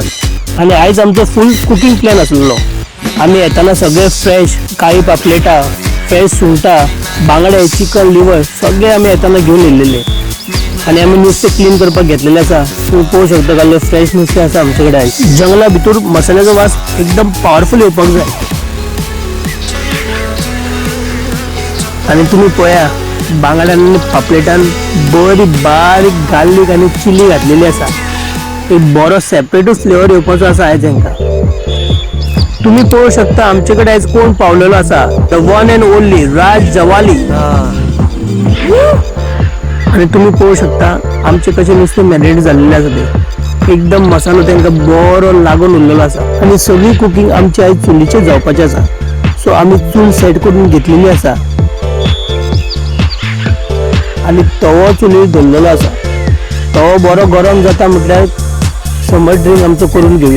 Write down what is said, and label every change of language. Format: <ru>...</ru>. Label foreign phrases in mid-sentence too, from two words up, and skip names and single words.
<kok>आणि आज आमचं</kok> <en>full cooking plan</en> <kok>असलेलो. आम्ही येताना सगळे फ्रेश काळी पापलेटा, फ्रेश सुंगटा, बांगडे, चिकन, लिव्हर सगळे आम्ही येताना घेऊन येलेले. आणि आम्ही नुसते क्लीन करपाक घेतलेले असा. तू पोळू शकता का फ्रेश नुसते असा आमच्याकडे आहे. जंगला भितर मसाल्याचा वास एकदम पॉवरफुल येवपाक जाय. आणि तुम्ही पळया बांगड्यान आणि पापलेटान बरी बारीक गार्लिक आणि चिली घातलेली असा. एक बरो सेपरेटूच फ्लेवर येवपाचो असा आहे तांकां. तुम्ही पळू शकता आमच्याकडे आज कोण पावलेलो असा.</kok> <en>the one and only Raj Jawali.</en> <kok>आणि तुम्ही पळू शकता आमचे कसे नुसते मॅरिनेट झालेले असा ते. एकदम मसालो तांकां बरो लागून उरलेलो असा. आणि सगळी कुकिंग आमची आज चुलीचेर जावपाची असा. सो आम्ही चूल सेट करून घेतलेली असा आणि तवो चुलीर दवरलेलो असा. तवो बरो गरम जाता म्हटल्यार</kok> <en>summer drink</en> <kok>आमचो करून घेवया.</kok>